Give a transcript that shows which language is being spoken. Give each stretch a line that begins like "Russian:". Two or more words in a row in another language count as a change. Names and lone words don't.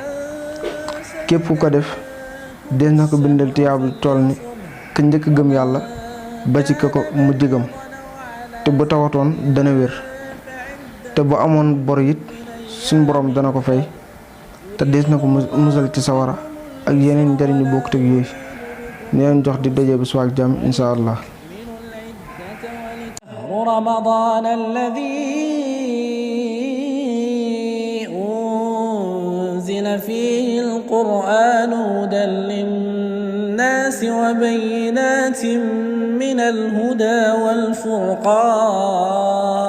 Wolof: képp ku ko def des na ko bindal tiyaabu toll ni ka njëkk gëm yàlla ba ci ka ko mujj gëm, te bu tawatoon dana wér, te bu amoon bor it suñ borom dana ko fay, te des na ko musal ci sawara ak yeneen njariñu bokkut ak yooyu. ñu leen jox di daje bu suwaak jàmm
Arabic: إن شاء الله. رمضان الذي أنزل فيه القرآن هدى للناس وبينات من الهدى والفرقان